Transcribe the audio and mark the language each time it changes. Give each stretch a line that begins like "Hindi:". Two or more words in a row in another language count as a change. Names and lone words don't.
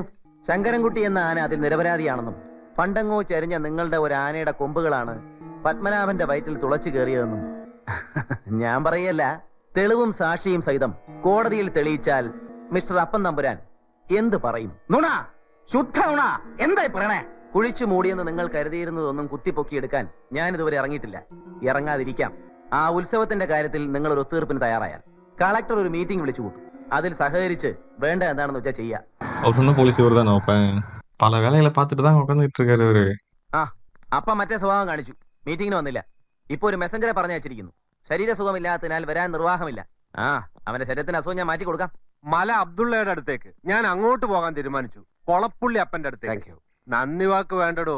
Malayalam: ശങ്കരൻകുട്ടി എന്ന ആന അതിൽ നിരപരാധിയാണെന്നും പണ്ടങ്ങോ ചരിഞ്ഞ നിങ്ങളുടെ ഒരു ആനയുടെ കൊമ്പുകളാണ് പത്മനാഭന്റെ വയറ്റിൽ തുളച്ചു കയറിയതെന്നും ഞാൻ പറയല്ല, തെളിവും സാക്ഷിയും സഹിതം കോടതിയിൽ തെളിയിച്ചാൽ മിസ്റ്റർ അപ്പൻ തമ്പുരാൻ എന്ത് പറയും? നുണ, ശുദ്ധ നുണ. എന്തായി പറയണേ? കുഴിച്ചു മൂടിയെന്ന് നിങ്ങൾ കരുതിയിരുന്നതൊന്നും കുത്തിപ്പൊക്കിയെടുക്കാൻ ഞാൻ ഇതുവരെ ഇറങ്ങിയിട്ടില്ല. ഇറങ്ങാതിരിക്കാം. ആ ഉത്സവത്തിന്റെ കാര്യത്തിൽ നിങ്ങൾ ഒരു ഒത്തുതീർപ്പിന് തയ്യാറായാൽ കളക്ടർ ഒരു മീറ്റിംഗ് വിളിച്ചു കൂട്ടും. അതിൽ സഹകരിച്ച് വേണ്ട എന്താണെന്ന് വെച്ചാൽ ചെയ്യാം.
Tamil: அவர் சொன்ன போலீஸ் இவர் தானே. அப்ப பல வேலைகளை பார்த்துட்டு தான் உட்காந்துட்டு இருக்காரு அவரு.
Malayalam: അപ്പ മറ്റേ സ്വഭാവം കാണിച്ചു. മീറ്റിംഗിന് വന്നില്ല. ഇപ്പൊ ഒരു മെസ്സഞ്ചറെ പറഞ്ഞു വെച്ചിരിക്കുന്നു. ശരീരസുഖമില്ലാത്തതിനാൽ വരാൻ നിർവാഹമില്ല. അവന്റെ ശരീരത്തിന് അസുഖം ഞാൻ മാറ്റി കൊടുക്കാം. മല അബ്ദുള്ളയുടെ അടുത്തേക്ക് ഞാൻ അങ്ങോട്ട് പോകാൻ തീരുമാനിച്ചു. കൊളപ്പുള്ളി അപ്പന്റെ അടുത്തേക്ക്. നന്ദി വാക്ക് വേണ്ടടോ.